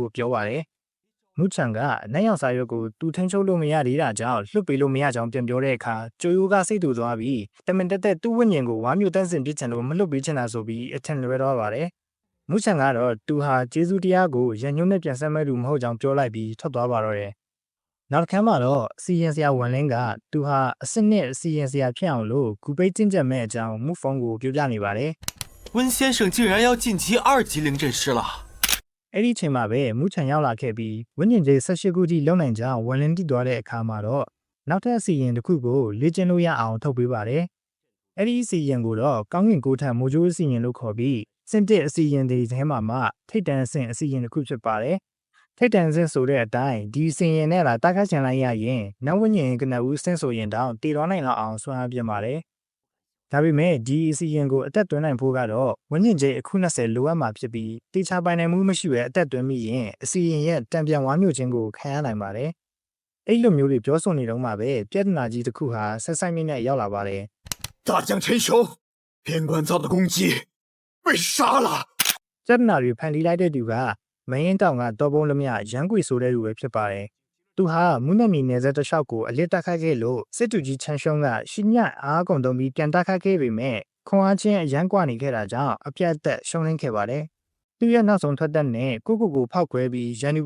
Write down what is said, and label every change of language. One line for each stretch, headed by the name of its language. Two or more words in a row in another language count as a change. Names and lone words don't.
Burmese: ဖို့ပြောပါတယ်။မူချန်ကနိုင်ရောက်စာရွက်ကိုသူထင်းချုပ်လို့မရသေးတာကြောင့်လှုပ်ပေးလို့မရကြောင်းပြန်ပြောတဲ့အခါကျိုးရိုးကစိတ်တူသွားပြီးတမင်တက်သူ့ဝိညာဉ်ကိုဝါမျိုးတန်းစင်ပြစ်ချင်လို့မလှုပ်ပေးချင်တာဆိုပြီးအထင်လွဲတော့ပါတယ်။မူချန်ကတော့သူဟာကျေးဇူးတရားကိုရန်ညွှန်းနဲ့ပြန်ဆက်မဲ့သူမဟုတ်ကြောင်းပြောလိုက်ပြီးထွက်သွားပါတော့တယ်။နောက်တစ်ခါမှတော့စီရင်ဆရာဝန်လင်းကသူဟာအစစ်နဲ့စီရင်ဆရာဖြစ်အောင်လို့ဂူပိတ်ကျင့်ကြံမဲ့အကြောင်းမူဖုံကိုပြောပြနေပါတယ်
Chinese: 温先生竟然要晋级2级灵阵师了。
Burmese: အဲ့ဒီချိန်မှာပဲမူချန်ရောက်လာခဲ့ပြီးဝင်းကျင်ကျေး18ခုထိလုံနိုင်ကြောင်းဝန်လင်းတည်သွားတဲ့အခါမှာတော့နောက်ထပ်အစီရင်တစ်ခုကိုလေ့ကျင့်လို့ရအောင်ထုတ်ပေးပါတယ်။အဲ့ဒီအစီ ရင်ကိုတော့ကောင်းကင်ကိုထံမိုးကြိုးအစီရင်လို့ခေါ်ပြီးစင်တစ်အစီရင်တွေထဲမှာထိတ်တန့်အဆင့်အစီရင်တစ်ခုဖြစ်ပါတယ်။ထိတ်တန့်အဆင့်ဆိုတဲ့အတိုင်းဒီအစီရင်နဲ့လာတခါချန်လိုက်ရရင်နောက်ဝင်းကျင်ကနဦးအဆင့်ဆိုရင်တောင်တည်သွားနိုင်လောက်အောင်ဆွမ်းအားပြပါတယ်။ဒါပေမဲ့ဒီအစီရင်ကိုအသက်သွင်းနိုင်ဖို့ကတော့ဝင်းကျင်ကျေးအခု20လိုအပ်မှာဖြစ်ပြီးတေချာပိုင်နိုင်မှုမရှိဘဲအသက်သွင်းမိရင်အစီရင်ရဲ့တံပြန်ဝါမျိုးချင်းကိုခံရနိုင်ပါတယ်။အဲ့လိုမျိုးတွေပြောဆိုနေတော့မှပဲပြဿနာကြီးတစ်ခုဟာဆက်ဆိုင်မြင့်နဲ့ရောက်လာပါတယ်
Chinese: 大将陈雄，边关造的攻击被杀了。
Burmese: ။ပြဿနာတွေဖန်တီးလိုက်တဲ့သူကမင်းရင်တောင်ကတော်ပုံလမြရန်ကွေဆိုတဲ့လူပဲဖြစ်ပါတယ်။သူဟာမုန်းနမီနယ်စပ်တစ်လျှောက်ကိုအလစ်တက်ခတ်ခဲ့လို့စစ်တူကြီးချန်ရှုံးကရှင်းညအားကုန်တုံးပြီးပြန်တက် ခတ်ခဲ့ပေမဲ့ခွန်အားချင်းအရန်ကွာနေခဲ့တာကြောင့်အပြတ်သက်ရှုံးလင်းခဲ့ပါတယ်။သူရဲ့နောက်ဆုံးထွက်သက်နဲ့ကိုဖောက်ခွဲပြီးရန်သူ